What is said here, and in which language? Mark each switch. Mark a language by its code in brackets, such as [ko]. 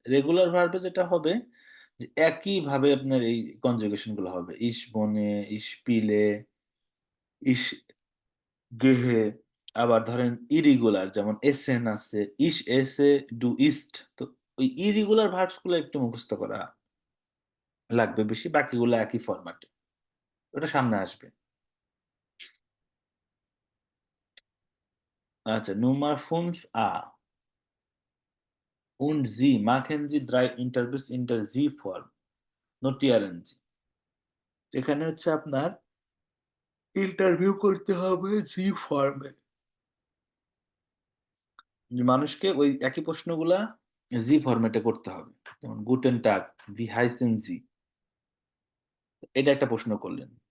[bn] Regular ভার্বে যেটা হবে যে একই ভাবে আপনার এই কনজুগেশন গুলো হবে, [de] ইস বনে, ইস পিলে, ইস গেহে। [bn] আবার ধরেন ইরেগুলার যেমন এসেন আছে, [de] ইস এসে ডু ইস্ট, [bn] তো ওই ইরেগুলার ভার্বস গুলো একটু মুখস্থ করা লাগবে বেশি, বাকিগুলো একই ফরম্যাটে, ওটা সামনে আসবে। [de] আচ্ছা, Nummer 5a und Sie machen Sie 3 Interviews in der Sie-Form. Notieren Sie. [bn] এখানে হচ্ছে আপনার ইন্টারভিউ করতে হবে জি ফর্মে। মানুষকে ওই একই প্রশ্নগুলা জি ফরম্যাটে করতে হবে। যেমন [de] গুটেন টাগ, ভি হাইসেন জি, [bn] এটা একটা প্রশ্ন করলেন।